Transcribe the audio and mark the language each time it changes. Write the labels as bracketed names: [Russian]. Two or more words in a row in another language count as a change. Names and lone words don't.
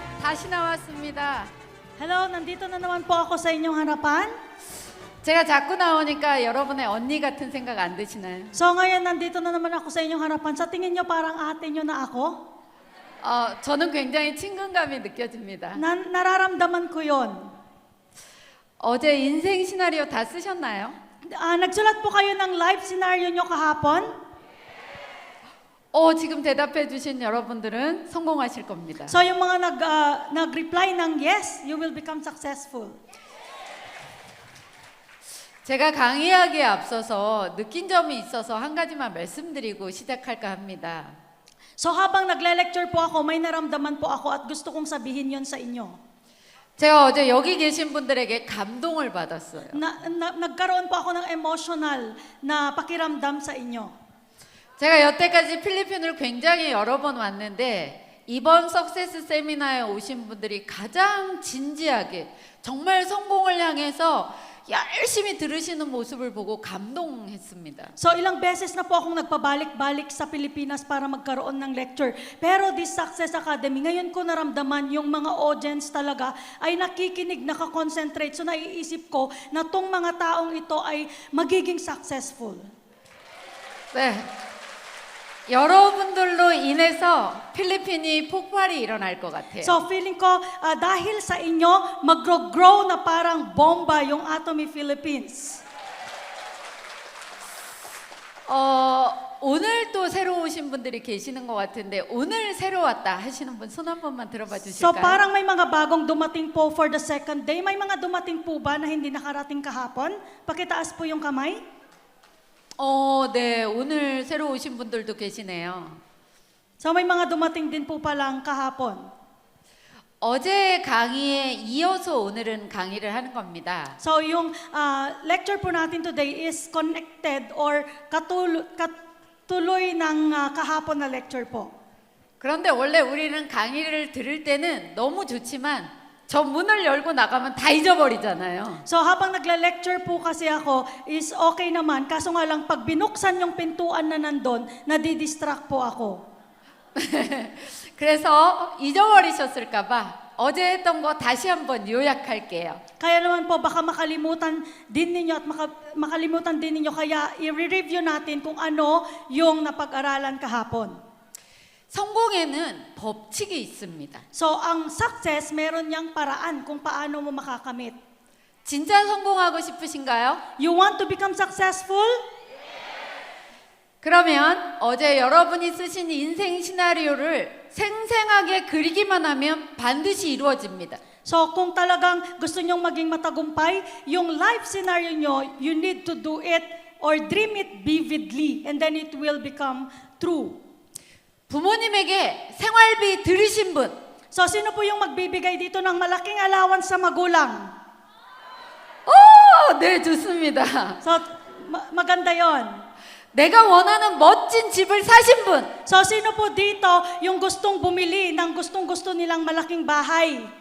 [Korean] 다시 나왔습니다. [Filipino] Hello, nandito na naman po ako sa inyong harapan. [Korean] 제가 자꾸 나오니까 여러분의 언니 같은 생각 안 드시나요? [Filipino] So ngayon, nandito na naman ako sa inyong harapan. Sa tingin nyo, parang ate nyo na ako? [Korean] 저는 굉장히 친근감이 느껴집니다. [Filipino] Nararamdaman ko yon. [Korean] 어제 인생 시나리오 다 쓰셨나요? [Filipino] Nagsulat po kayo ng [English] life scenario [Filipino] nyo kahapon? [Korean] 지금 대답해 주신 여러분들은 성공하실 겁니다. [Filipino] So yung mga nag-reply ng yes, [English] you will become successful. [Korean] 제가 강의하기에 앞서서 느낀 점이 있어서 한 가지만 말씀드리고 시작할까 합니다. [Filipino] So habang nagle-lecture po ako, may naramdaman po ako at gusto kong sabihin yon sa inyo. [Korean] 제가 어제 여기 계신 분들에게 감동을 받았어요. [Filipino] Nagkaroon po ako ng emotional na pakiramdam sa inyo. [Korean] 제가 여태까지 필리핀을 굉장히 여러 번 왔는데 이번 석세스 세미나에 오신 분들이 가장 진지하게 정말 성공을 향해서 열심히 들으시는 모습을 보고 감동했습니다. [Filipino] So ilang beses na po akong nagpabalik-balik sa Pilipinas para magkaroon ng lecture. Pero this Success Academy, ngayon ko naramdaman yung mga audience talaga ay nakikinig, nakakonsentrate. So naiisip ko na tong mga taong ito ay magiging successful. [Korean] 네. 여러분들로 인해서 필리핀이 폭발이 일어날 것 같아요. [Filipino] So feeling ko dahil sa inyo, mag-grow na parang bomba yung Atomy Philippines. [Korean] 오늘 또 새로 오신 분들이 계시는 것 같은데 오늘 새로 왔다 하시는 분 손 한 번만 들어봐 [Filipino] So [Korean] 주실까요? [Filipino] parang may mga bagong dumating po for the second day. May mga dumating po ba na hindi nakarating kahapon? Pakitaas po yung kamay. [Korean] 네. 오늘 새로 오신 분들도 계시네요. [Filipino] So may mga dumating din po palang kahapon. [Korean] 어제 강의에 이어서 오늘은 강의를 하는 겁니다. [Filipino] So yung lecture po natin [English] today is connected or [Filipino] katuloy ng kahapon na lecture po. [Korean] 그런데 원래 우리는 강의를 들을 때는 너무 좋지만 저 문을 열고 나가면 다 잊어버리잖아요. [Filipino] So habang nagle-lecture po kasi ako [English] is okay [Filipino] naman, kaso nga lang pag binuksan yung pintuan na nandun, nadidistract po ako. [Korean] 그래서 잊어버리셨을까 봐 어제 했던 거 다시 한번 요약할게요. [Filipino] Kaya naman po baka makalimutan din ninyo at makalimutan din ninyo, kaya i-review natin kung ano yung napag-aralan kahapon. [Korean] 성공에는 법칙이 있습니다. [Filipino] So ang success, meron niyang paraan kung paano mo makakamit. [Korean] 진짜 성공하고 싶으신가요? [English] You want to become successful? [Korean] 그러면 어제 여러분이 쓰신 인생 시나리오를 생생하게 그리기만 하면 반드시 이루어집니다. [Filipino] So kung talagang gusto nyong maging matagumpay, yung [English] life scenario [Filipino] nyo, [English] you need to do it or dream it vividly and then it will become true. [Korean] 부모님에게 생활비 들으신 분? [Filipino] So sino po yung magbibigay dito ng malaking allowance sa magulang? [Korean] 네, 좋습니다. [Filipino] So maganda yon. [Korean] 내가 원하는 멋진 집을 사신 분? [Filipino] So sino po dito yung gustong bumili ng gustong-gusto nilang malaking bahay?